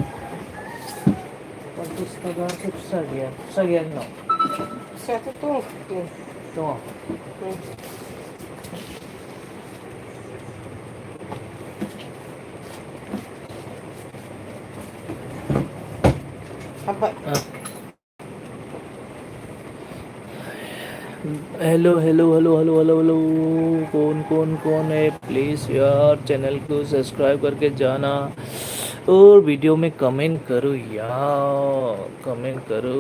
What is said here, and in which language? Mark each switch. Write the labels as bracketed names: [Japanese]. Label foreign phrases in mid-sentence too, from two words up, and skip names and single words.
[Bodo] 50 थाखासो खुस्रा गैया नोंनाव? फिसायाथ' दं नै दङ। हाब्बाय। [Hindi] हेलो हेलो हेलो हेलो हेलो हेलो, कौन कौन कौन है, प्लीज़ यार चैनल को सब्सक्राइब करके जाना और वीडियो में कमेंट करो यार, कमेंट करो।